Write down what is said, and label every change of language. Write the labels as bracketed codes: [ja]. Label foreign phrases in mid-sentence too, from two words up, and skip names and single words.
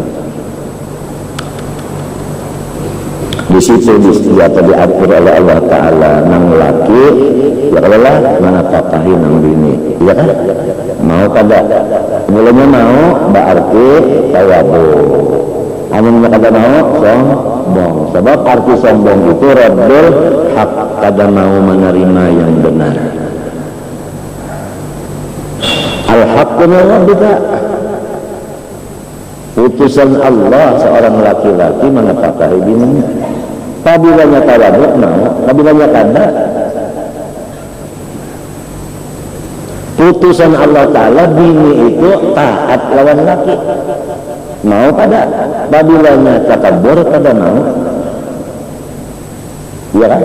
[bjn] Di situ diatur oleh Allah Taala nang laki, ya Allah mana pakahi nang bini, ya kan? Mau kada? Mulanya mau, berarti tawabu. Amun kada mau, sombong. Sebab arti sombong itu [ar] raddul hak, [bjn] kada mau menerima yang benar. [ar] Al-haqqu min rabbika, [bjn] utusan Allah seorang laki-laki menapakahi bininya. Apabila tawaduk mau, apabila kada, utusan Allah Ta'ala bini itu taat lawan laki. Mau kada? Apabila takabur kada mau, ya kan?